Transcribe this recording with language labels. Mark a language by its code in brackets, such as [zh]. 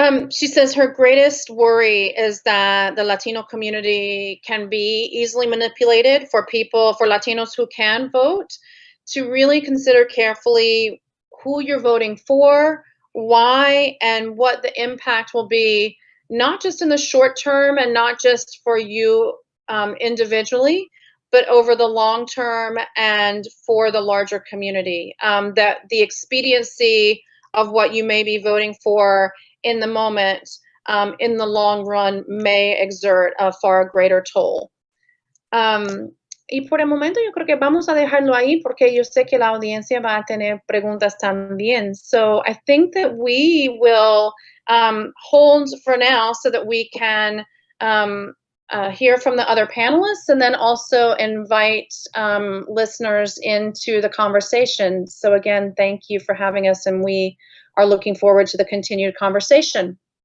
[en] She says her greatest worry is that the Latino community can be easily manipulated for Latinos who can vote, to really consider carefully who you're voting for, why, and what the impact will be, not just in the short term and not just for you individually, but over the long term and for the larger community. That the expediency of what you may be voting for in the moment, in the long run, may exert a far greater toll. [es] Y por el momento yo creo que vamos a dejarlo ahí porque yo sé que la audiencia va a tener preguntas también. [en] So I think that we will hold for now so that we can hear from the other panelists and then also invite listeners into the conversation. So again, thank you for having us, and we are looking forward to the continued conversation.